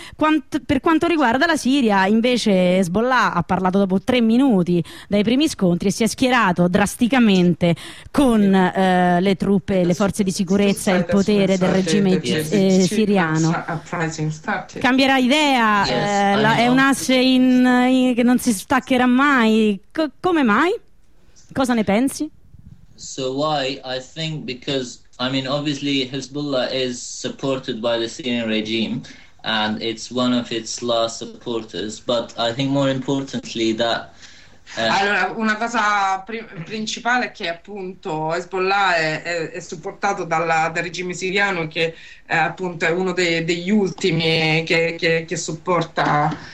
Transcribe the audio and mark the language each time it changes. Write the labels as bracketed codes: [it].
[it] Per quanto riguarda la Siria invece, Hezbollah ha parlato dopo 3 minuti dai primi scontri e si è schierato drasticamente con le truppe, le forze di sicurezza, il potere del regime siriano. Cambierà idea? È un asse che non si staccherà mai. Come mai? Cosa ne pensi? [en] So why? I think because, I mean, obviously Hezbollah is supported by the Syrian regime and it's one of its last supporters, but I think more importantly that [it] Allora, una cosa principale è che appunto Hezbollah è supportato dal regime siriano, che appunto è uno degli ultimi che supporta.